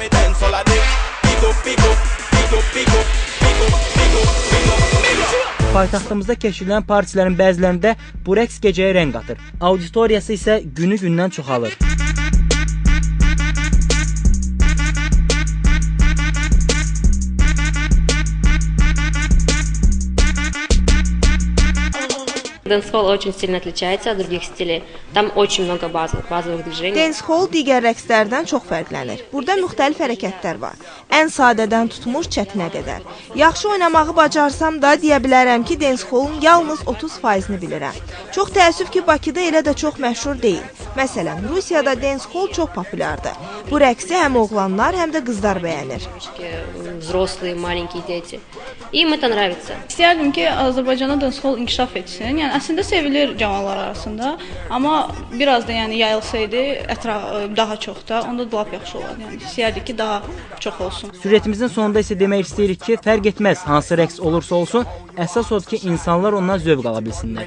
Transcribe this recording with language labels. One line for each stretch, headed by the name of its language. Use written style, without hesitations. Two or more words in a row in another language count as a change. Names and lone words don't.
Azerbaijani: Paytaxtımızda keçirilən partilərin bəzilərində bu rəqs gecəyə rəng qatır. Auditoriyası isə günü-gündən çoxalır.
Russian: Dancehall очень сильно отличается от других стилей. Там очень много базовых движений.
Azerbaijani: Dancehall digər rəqslərdən çox fərqlənir. Burada müxtəlif hərəkətlər var. Ən sadədən tutmuş çətinə qədər. Yaxşı oynamağı bacarsam da deyə bilərəm ki, dancehallun yalnız 30%-ni bilirəm. Çox təəssüf ki, Bakıda elə də çox məşhur deyil. Məsələn, Rusiyada dancehall çox populyardır. Bu rəqsi həm oğlanlar, həm də qızlar bəyənir.
Russian: Взрослые, маленькие дети. Им это нравится.
Azerbaijani: İstəyərdim ki, Azərbaycanda dancehall inkişaf etsin. Yəni əslində sevilir cavanlar arasında, amma biraz da yəni yayılsaydı daha çox da, onda da lap yaxşı olardı. Yəni istəyərdik ki, daha çox olsun. Süjetimizin sonunda isə demək istəyirik ki, fərq etməz hansı rəqs olursa olsun, əsas odur ki, insanlar ondan zövq ala bilsinlər.